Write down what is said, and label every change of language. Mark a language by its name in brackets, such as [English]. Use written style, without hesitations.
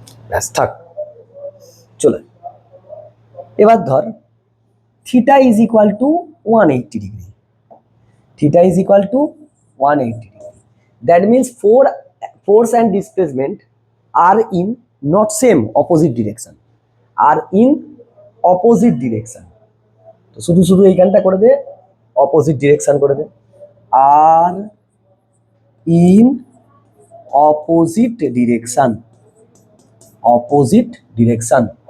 [Bangla] ব্যাস থাক, চলে। এবার ধর [English] Theta is equal to 180 degree, theta is equal to 180 degree. That means force and displacement are in not same, opposite direction, are in opposite direction। [Bangla] তো শুধু শুধু এইখানটা করে দে, অপোজিট ডিরেকশন করে দে, আর in opposite direction, opposite direction.